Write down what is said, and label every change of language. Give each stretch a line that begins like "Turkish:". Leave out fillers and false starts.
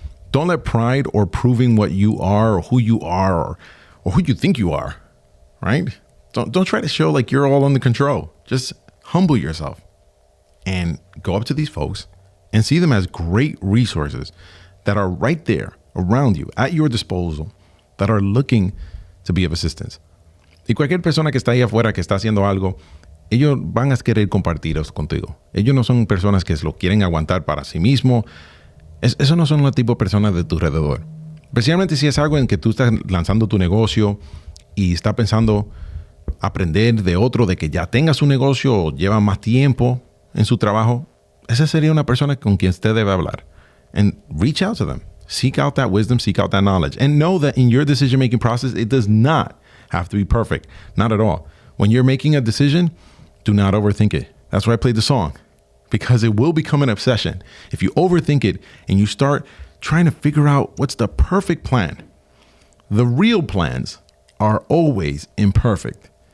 English: Don't let pride or proving what you are or who you are or who you think you are, right? Don't try to show like you're all under control. Just humble yourself and go up to these folks and see them as great resources that are right there around you at your disposal, that are looking to be of assistance.
Spanish: Y cualquier persona que está ahí afuera, que está haciendo algo, ellos van a querer compartir eso contigo. Ellos no son personas que lo quieren aguantar para sí mismo. Eso no son los tipos de personas de tu alrededor. Especialmente si es algo en que tú estás lanzando tu negocio y estás pensando aprender de otro, de que ya tenga su negocio o lleva más tiempo en su trabajo. Esa sería una persona con quien usted debe hablar.
English: And reach out to them. Seek out that wisdom, seek out that knowledge. And know that in your decision-making process, it does not have to be perfect. Not at all. When you're making a decision, do not overthink it. That's why I played the song. Because it will become an obsession. If you overthink it and you start trying to figure out what's the perfect plan, the real plans are always imperfect.